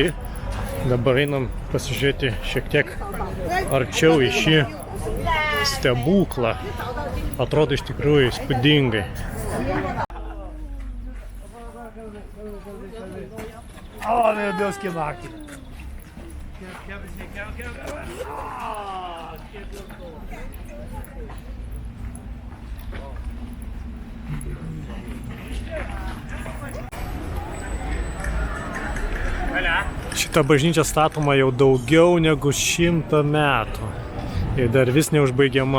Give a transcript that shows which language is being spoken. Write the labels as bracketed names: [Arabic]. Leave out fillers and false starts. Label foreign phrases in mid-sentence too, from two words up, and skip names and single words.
[Lithuanian] Dabar einam pasižiūrėti šiek tiek arčiau į šį stebuklą. Atrodo iš tikrųjų įspūdingai. [Portuguese] Oh, meu Deus, que máquina! [Lithuanian] Šita bažnyčia statoma jau daugiau negu 100 metų ir dar vis neužbaigiama.